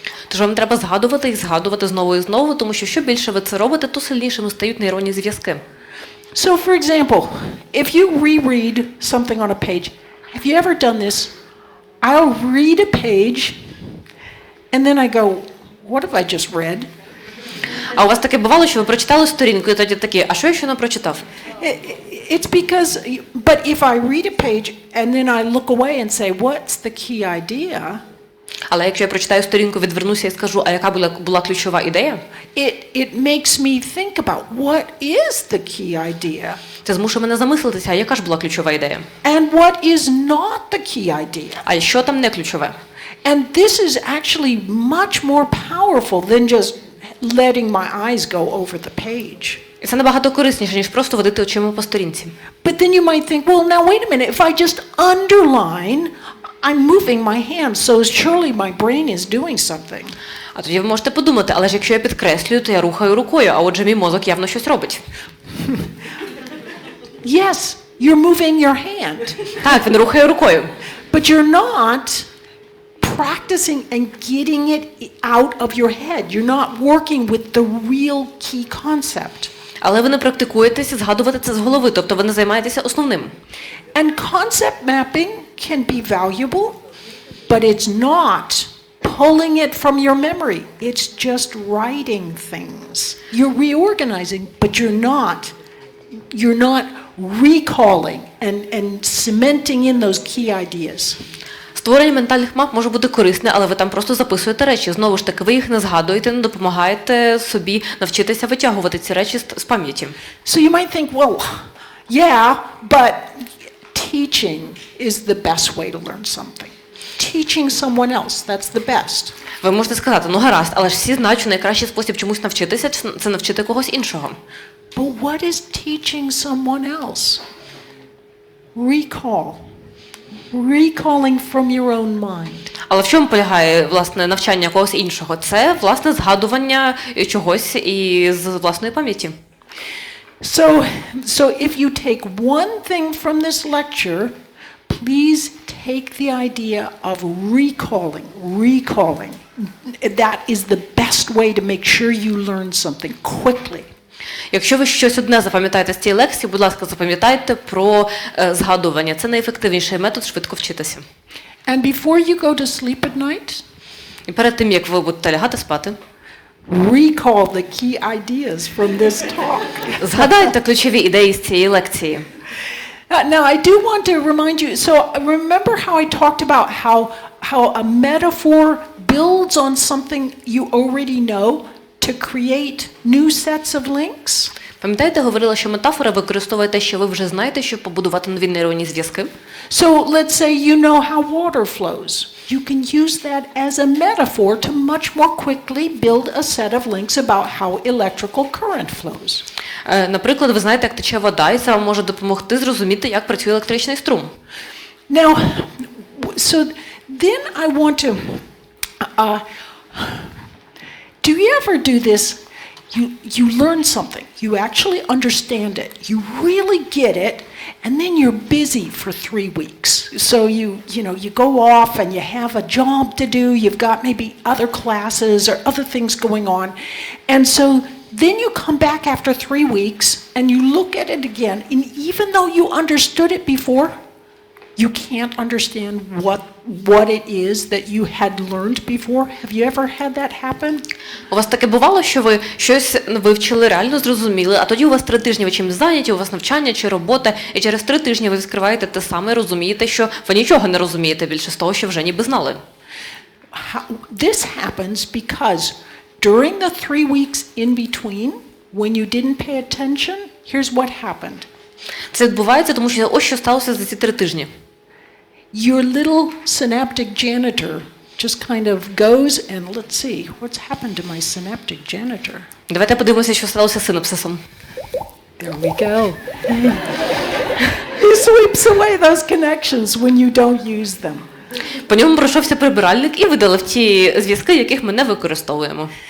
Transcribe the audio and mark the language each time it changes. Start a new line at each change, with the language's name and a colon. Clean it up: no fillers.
Ukrainian: Тож вам треба згадувати і згадувати знову і знову, тому що більше ви це робите, то сильнішими стають нейронні зв'язки.
English: So for example, if you reread something on a page, have you ever done this? I'll read a page and then I go, what have I just read?
Ukrainian: А у вас таке бувало, що ви прочитали сторінку і тоді такі, а що я щойно прочитав?
English: It's because, but if I read a page and then I look away and say, what's the key idea?
Ukrainian: Але якщо я прочитаю сторінку, відвернуся і скажу, а яка була ключова ідея?
English: It makes me think about what is the key idea?
Ukrainian: Це змушує мене замислитися, а яка ж була ключова ідея?
English: And what is not the key idea?
Ukrainian: А що там не ключове?
English: And this is actually much more powerful than just letting my eyes go over the page.
Ukrainian: І це набагато корисніше, ніж просто водити очима по сторінці.
English: But then you might think, well, now wait a minute, if I just underline, I'm moving my hand, so surely my brain is doing something.
Ukrainian: А тоді ви можете подумати, але ж якщо я підкреслюю, то я рухаю рукою, а отже мій мозок явно щось робить.
English: Yes, you're moving your hand.
Ukrainian: Так, він рухає рукою.
English: But you're not practicing and getting it out of your head. You're not working with the real key concept.
Ukrainian: Але ви не практикуєтеся згадувати це з голови, тобто ви не займаєтеся основним.
English: And concept mapping can be valuable, but it's not pulling it from your memory. It's just writing things. You're reorganizing, but you're not recalling and cementing in those key ideas.
Ukrainian: Створення ментальних мап може бути корисне, але ви там просто записуєте речі. Знову ж таки, ви їх не згадуєте, не допомагаєте собі навчитися витягувати ці речі з пам'яті.
English: So you might think, well, yeah, but teaching is the best way to learn something. Teaching someone else, that's the best.
Ukrainian: Ви можете сказати, ну гаразд, але ж всі знають, що найкращий спосіб чомусь навчитися – це навчити когось іншого.
English: But what is teaching someone else? Recall. Recalling from your own mind.
Ukrainian: Але в чому полягає, власне, навчання когось іншого? Це, власне, згадування чогось із власної пам'яті.
English: So if you take one thing from this lecture, please take the idea of recalling. That is the best way to make sure you learn something quickly.
Ukrainian: Якщо ви щось одне запам'ятаєте з цієї лекції, будь ласка, запам'ятайте про згадування. Це найефективніший метод швидко вчитися.
English: And before you go to sleep at night,
Ukrainian: І перед тим, як ви будете лягати спати,
English: recall the key ideas from this talk.
Ukrainian: згадайте ключові ідеї з цієї лекції.
English: Now I do want to remind you, so remember how I talked about how a metaphor builds on something you already know to create new sets of links?
Ukrainian: Пам'ятаєте, говорила, що метафора використовує те, що ви вже знаєте, щоб побудувати нові нейронні зв'язки?
English: So let's say you know how water flows. You can use that as a metaphor to much more quickly build a set of links about how electrical current flows.
Ukrainian: Наприклад, ви знаєте, як тече вода, і це вам може допомогти зрозуміти, як працює електричний струм.
English: Now, so then I want to, do you ever do this? You learn something, you actually understand it, you really get it, and then you're busy for 3 weeks. So you go off and you have a job to do, you've got maybe other classes or other things going on, and so then you come back after 3 weeks and you look at it again, and even though you understood it before, you can't understand what it is that you had learned before. Have you ever had that happen?
Ukrainian: У вас таке бувало, що ви щось вивчили, реально зрозуміли, а тоді у вас 3 тижні ви чимось зайняті, у вас навчання чи робота, і через 3 тижні ви відкриваєте те саме, розумієте, що ви нічого не розумієте більше з того, що вже ніби знали.
English: This happens because during the 3 weeks in between, when you didn't pay attention, here's what happened.
Ukrainian: Це відбувається, тому що ось що сталося за ці 3 тижні.
English: Your little synaptic janitor just kind of goes and let's see, what's happened to my synaptic janitor?
Ukrainian: Давайте подивимося, що сталося з синапсисом.
English: There we go. He sweeps away those connections when you don't use them.
Ukrainian: По ньому пройшовся прибиральник і видалив ті зв'язки, яких ми не використовуємо.